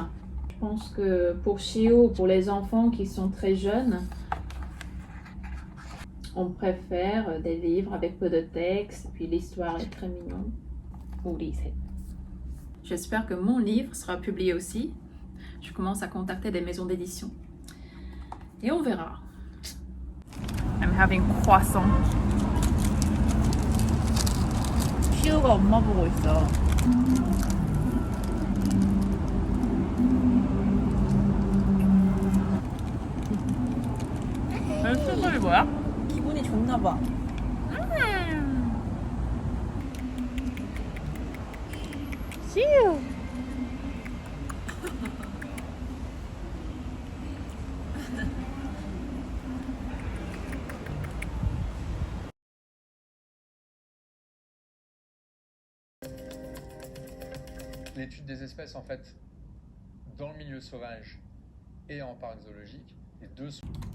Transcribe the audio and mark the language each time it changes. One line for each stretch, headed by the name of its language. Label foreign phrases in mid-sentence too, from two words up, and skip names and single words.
French: Je pense que pour Chiu, pour les enfants qui sont très jeunes, on préfère des livres avec peu de texte, puis l'histoire est très mignonne. Uri Set. J'espère que mon livre sera publié aussi. Je commence à contacter des maisons d'édition. Et on verra.
English: I'm having croissant.
Korean: 시우가 엄마 보고 있어. 소설이 뭐야? 기분이 좋나 봐. 시우.
French: L'étude des espèces, en fait, dans le milieu sauvage et en parc zoologique, les deux sont...